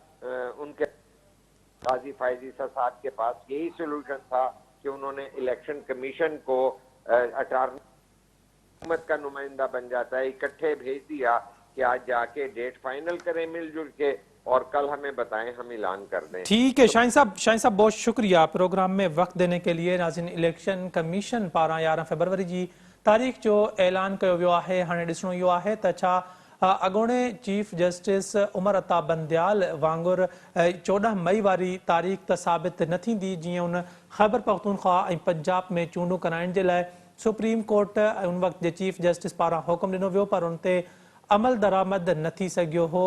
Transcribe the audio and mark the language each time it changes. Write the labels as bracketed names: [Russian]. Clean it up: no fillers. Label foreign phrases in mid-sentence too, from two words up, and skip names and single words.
[Urdu] ان کے قاضی فائز عیسیٰ صاحب کے پاس یہی سولوشن تھا کہ انہوں نے الیکشن کمیشن کو اٹارنی حکومت کا نمائندہ بن جاتا ہے اکٹھے بھیج دیا کہ آج جا کے ڈیٹ فائنل کریں مل جل کے، اور کل ہمیں بتائیں، ہم اعلان کر دیں۔ ٹھیک ہے شاہین صاحب بہت شکریہ پروگرام میں وقت دینے کے لیے۔ [Sindhi] ناظرین الیکشن کمیشن پارا 11 فیبروری جی تاریخ جو اعلان کयो वियो आहे، हाणे ॾिसणो इहो आहे त छा अॻोणे चीफ जस्टिस उमर अता बंदयाल वांगुरु 14 मई वारी तारीख़ त साबित न थींदी जीअं उन ख़ैबर पख्तूनख्वा ऐं पंजाब में चूंडूं कराइण जे लाइ सुप्रीम कोर्ट उन वक़्त जे चीफ जस्टिस पारां हुकुम ॾिनो वियो, पर उन ते अमल दरामद न थी सघियो हो।